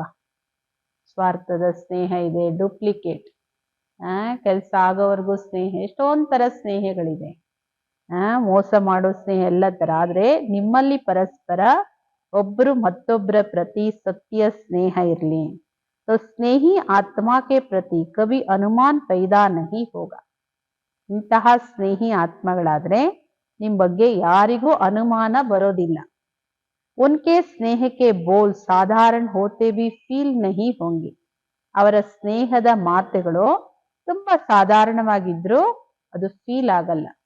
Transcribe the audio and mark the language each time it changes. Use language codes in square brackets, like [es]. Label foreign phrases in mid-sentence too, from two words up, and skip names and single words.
[kn] ಸ್ವಾರ್ಥದ ಸ್ನೇಹ ಇದೆ, ಡೂಪ್ಲಿಕೇಟ್, ಕೆಲಸ ಆಗೋವರೆಗೂ ಸ್ನೇಹ, ಎಷ್ಟೊಂದ್ ತರ ಸ್ನೇಹಗಳಿದೆ. ಮೋಸ ಮಾಡೋ ಸ್ನೇಹ ಎಲ್ಲ ತರ. ಆದ್ರೆ ನಿಮ್ಮಲ್ಲಿ ಪರಸ್ಪರ ಒಬ್ಬರು ಮತ್ತೊಬ್ಬರ ಪ್ರತಿ ಸತ್ಯ ಸ್ನೇಹ ಇರಲಿ. [hi] तो स्नेही आत्मा के प्रति कभी अनुमान पैदा नहीं होगा. [kn] ಇಂತಹ ಸ್ನೇಹಿ ಆತ್ಮಗಳಾದ್ರೆ ನಿಮ್ ಬಗ್ಗೆ ಯಾರಿಗೂ ಅನುಮಾನ ಬರೋದಿಲ್ಲ. [hi] उनके स्नेह के बोल साधारण होते भी फील नहीं होंगे. [kn] ಅವರ ಸ್ನೇಹದ ಮಾತುಗಳು ತುಂಬಾ ಸಾಧಾರಣವಾಗಿದ್ರು ಅದು ಫೀಲ್ ಆಗಲ್ಲ.